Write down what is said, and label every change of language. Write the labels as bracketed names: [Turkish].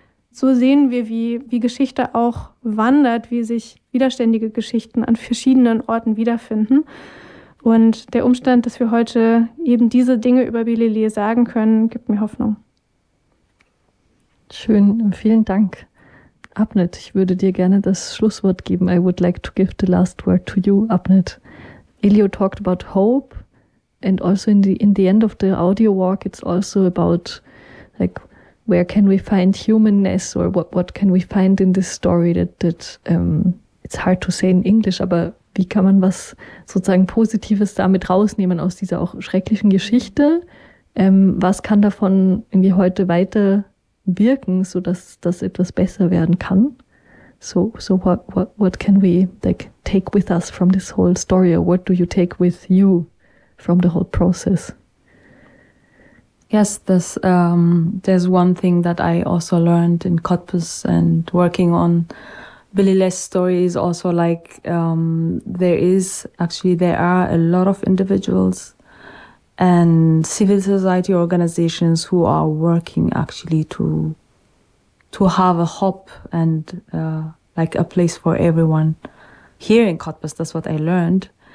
[German] So sehen wir, wie Geschichte auch wandert, wie sich widerständige Geschichten an verschiedenen Orten wiederfinden. Und der Umstand, dass wir heute eben diese Dinge über Billy Lee sagen können, gibt mir Hoffnung. Schön, vielen Dank. Abnett, ich würde dir gerne das Schlusswort geben. [English] I would like to give the last word to you, Abnett. Elio talked about hope and also in the end of the audio walk, it's also about like, where can we find humanness or what can we find in this story that it's hard to say in English, [German] aber wie kann man was sozusagen Positives damit rausnehmen aus dieser auch schrecklichen Geschichte? Was kann davon irgendwie heute weiter wirken, sodass das etwas besser werden kann? [English] So what can we like take with us from this whole story? Or what do you take with you from the whole process? Yes, there's one thing that I also learned in Cottbus and working on Billy Lee's story is also like there are a lot of individuals and civil society organizations who are working actually to have a hope and like a place for everyone here in Cottbus. That's what I learned.